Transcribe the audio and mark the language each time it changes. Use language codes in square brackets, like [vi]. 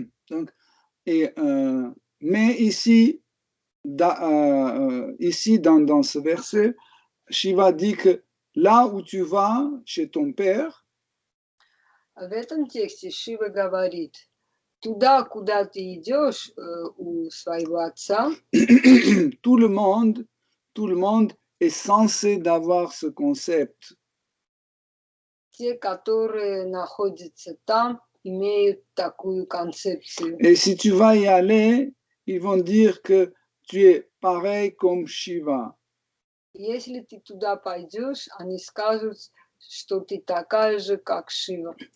[fr] Donc, mais ici, dans ce verset, Shiva dit que là où tu vas chez ton père, [ru] в этом тексте Шива говорит: туда, куда ты идешь у своего отца, [fr] tout le monde est censé d'avoir ce concept. [ru] Те, которые находятся там, имеют такую концепцию. [fr] Et si tu vas y aller, ils vont dire que tu es pareil comme Shiva. [ru] Если ты туда пойдешь, они скажут, что ты такая же, как Шива.